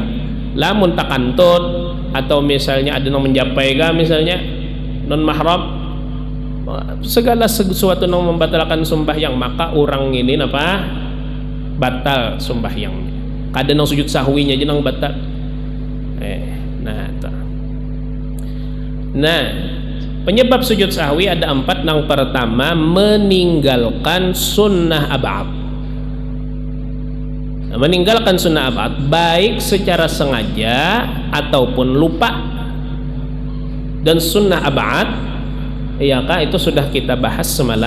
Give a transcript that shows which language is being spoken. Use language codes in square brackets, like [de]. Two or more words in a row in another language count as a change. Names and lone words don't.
[id] Lamun takantut atau misalnya ada yang menjapai misalnya non mahram, segala sesuatu yang membatalkan sembahyang, maka orang ini batal sembahyang. [bjn] Kada nang sujud sahwinya aja nang batal. [id] Nah, penyebab sujud sahwi ada 4. Yang pertama, meninggalkan [ar] sunnah ab'ad. [id] Meninggalkan [ar] sunnah ab'ad [id] baik secara sengaja ataupun lupa. Dan [ar] sunnah ab'ad [id] iyakah itu sudah kita bahas semalam.